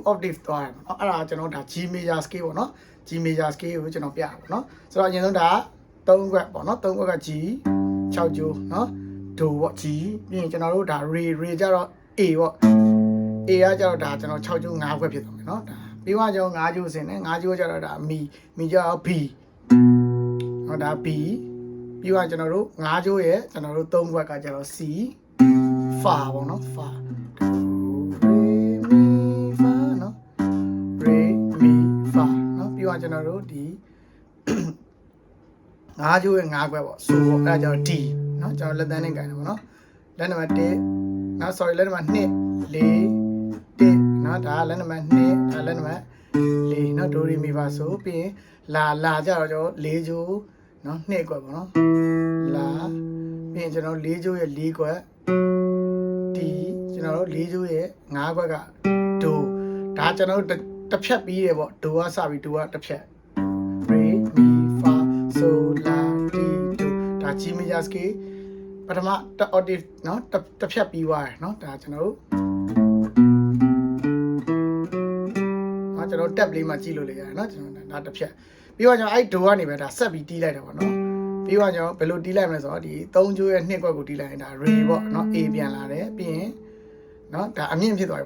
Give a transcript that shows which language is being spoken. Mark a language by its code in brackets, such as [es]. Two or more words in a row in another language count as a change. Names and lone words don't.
[my] 2 octave သွားတယ်ပေါ့နော်အဲ့ဒါကျွန်တော်ဒါ [en] G major scale [my] ပေါ့နော် [en] G major scale [my] ကိုကျွန်တော်ပြရပါပေါ့နော်ဆိုတော့အရင်ဆုံးဒါ3ခွက်ပေါ့နော်3ခွက်က G 6ကြိုးနော်ဒိုပေါ့ G ပြီးရင်ကျွန်တော်တို့ဒါ re ကြတော့ A ပေါ့ A ကကြတော့ဒါကျွန်တော်6ကြိုး5ခွက်ဖြစ်သွားမယ်နော်ဒါပြီးတော့ကျွန်တော်5ကြိုးစင်တယ်5ကြိုးကြတော့ဒါမီကြတော့ B ဟောဒါ B ပြီးတော့ကျွန်တော်တို့5ကြိုးရဲ့ကျွန်တော်တို့3ခွက်ကကျတော့ C ဖာပေါ့နော်ဖာ re mi fa နော်ပြီးတော့ကျွန်တော်တို့ဒီ5ကြိုးရဲ့5ခွက်ပေါ့ဆိုပေါ့အဲ့ဒါကျတော့ D နော်ကျွန်တော်လက်သန်းနဲ့ကြိုင်တယ်ပေါ့နော်လက်နံပါတ်1 နော် sorry လက်နံပါတ်2 4 1နော်ဒါလက်နံပါတ်2ဒါလက်နံပါတ်4နော်ဒိုရီမီဖာဆိုပြီးရင် လာကြတော့ကျွန်တော်4ကြိုးနော်2ခွက်ပေါ့နော်လာပြီးရင်ကျွန်တော်4ကြိုးရဲ့4ခွက်ဒီကျွန်တော်တို့4ကြိုးရဲ့5ခွက်ကဒိုဒါကျွန်တော်တို့တစ်ဖြတ်ပြီးတယ်ပေါ့ဒိုကစပြီးဒိုကတစ်ဖြတ် re mi fa so la ti do ဒါ [en] G major scale [my] ပထမ octave နော်တစ်ဖြတ်ပြီးသွားတယ်နော်ဒါကျွန်တော်တို့ တက်လေးမှာကြည့်လို့လေရတယ်နော်ကျွန်တော်ဒါတစ်ဖြတ်ပြီးတော့ကျွန်တော်အဲ့ဒိုကနေပဲဒါဆက်ပြီးတီးလိုက်တာပေါ့နော်ပြီးတော့ကျွန်တော်ဘယ်လိုတီးလိုက်မလဲဆိုတော့ဒီ3ကြိုးရဲ့2ခွက်ကိုတီးလိုက်ရင်ဒါ re ပေါ့နော် A ပြန်လာတယ်ပြီးရင်နော်ဒါအမြင့်ဖြစ်သွားပြီပေါ့